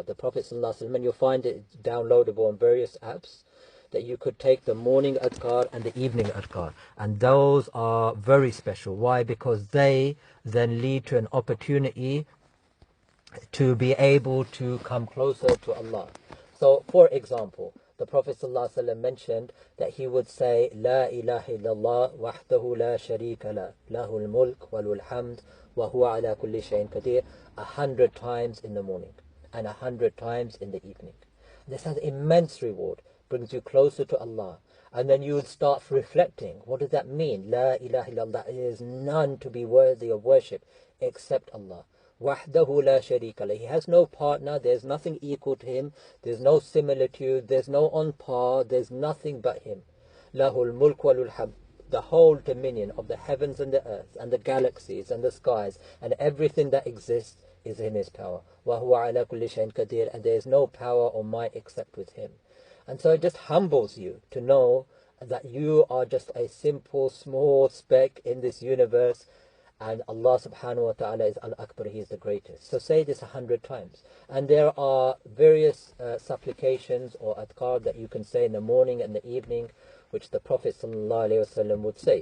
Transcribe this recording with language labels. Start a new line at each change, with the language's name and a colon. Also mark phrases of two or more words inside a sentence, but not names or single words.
English: The Prophet ﷺ, and you'll find it downloadable on various apps, that you could take the morning adhkar and the evening adhkar. And those are very special. Why? Because they then lead to an opportunity to be able to come closer to Allah. So, for example, the Prophet ﷺ mentioned that he would say,
Arabic: لا إله إلا الله وحده لا شريك له، له الملك وله الحمد وهو على كل شيء قدير,
English: 100 times in the morning and 100 times in the evening. This has immense reward, brings you closer to Allah. And then you would start reflecting, what does that mean?
Arabic: لا إله إلا الله,
English: there is none to be worthy of worship except Allah.
Arabic: وحده لا شريك له.
English: He has no partner, there's nothing equal to Him, there's no similitude, there's no on par, there's nothing but Him.
Arabic: له الملك وله الحمد.
English: The whole dominion of the heavens and the earth and the galaxies and the skies and everything that exists is in His power.
Arabic: وهو على كل شيء قدير.
English: And there is no power or might except with Him. And so it just humbles you to know that you are just a simple, small speck in this universe, and Allah
Arabic: سبحانه وتعالى
English: is Al-Akbar, He is the greatest. So say this 100 times. And there are various supplications or adhkar that you can say in the morning and the evening, which the Prophet
Arabic: صلى الله عليه وسلم
English: would say.